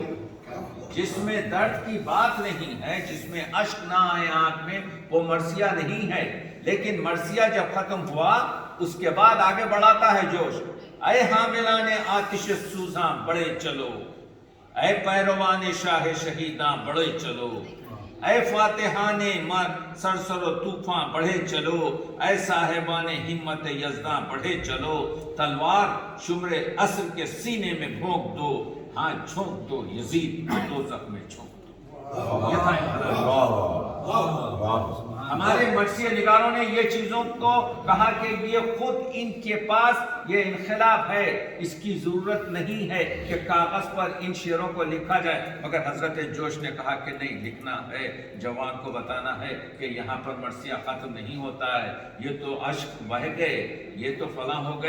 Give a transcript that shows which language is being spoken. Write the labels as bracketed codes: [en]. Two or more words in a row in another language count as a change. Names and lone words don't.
[ur] جس میں درد کی بات نہیں ہے، جس میں اشک نہ آئے آنکھ میں، وہ مرثیہ نہیں ہے. لیکن مرثیہ جب ختم ہوا اس کے بعد آگے بڑھاتا ہے جوش. اے حاملان آتش سوزاں بڑے چلو، اے پیروان شاہ شہیداں بڑے چلو، اے فاتحان سرسر و طوفاں بڑھے چلو، اے صاحبان ہمت یزداں بڑھے چلو. تلوار شمر عصر کے سینے میں بھونک دو، ہاں جھونک دو یزید دوزخ میں جھونک دو. یہ تھا ہمارے مرثیہ نگاروں نے یہ چیزوں کو کہا کہ یہ خود ان کے پاس یہ ان خلاف ہے، اس کی ضرورت نہیں ہے کہ کاغذ پر ان شعروں کو لکھا جائے. مگر حضرت جوش نے کہا کہ نہیں، لکھنا ہے، جوان کو بتانا ہے کہ یہاں پر مرثیہ ختم نہیں ہوتا ہے، یہ تو اشک بہہ گئے، یہ تو فلاں ہو گئے.